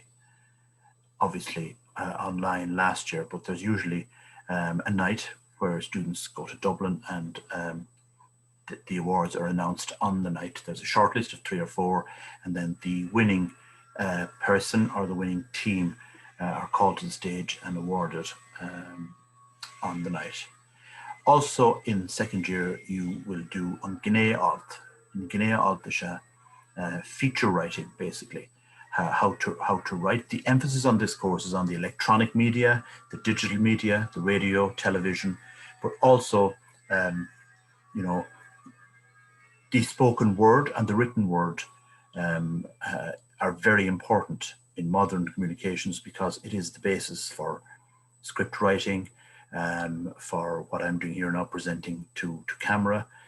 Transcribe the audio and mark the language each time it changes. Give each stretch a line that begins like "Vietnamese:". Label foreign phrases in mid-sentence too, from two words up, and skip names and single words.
English: Obviously online last year, but there's usually a night where students go to Dublin and the awards are announced on the night. There's a short list of 3 or 4, and then the winning person or the winning team are called to the stage and awarded on the night. Also in second year, you will do
Irish: an gné alt. An gné alt
English: is feature writing, basically. How to write. The emphasis on this course is on the electronic media, the digital media, the radio, television, but also, you know, the spoken word and the written word are very important in modern communications, because it is the basis for script writing, for what I'm doing here now, presenting to camera.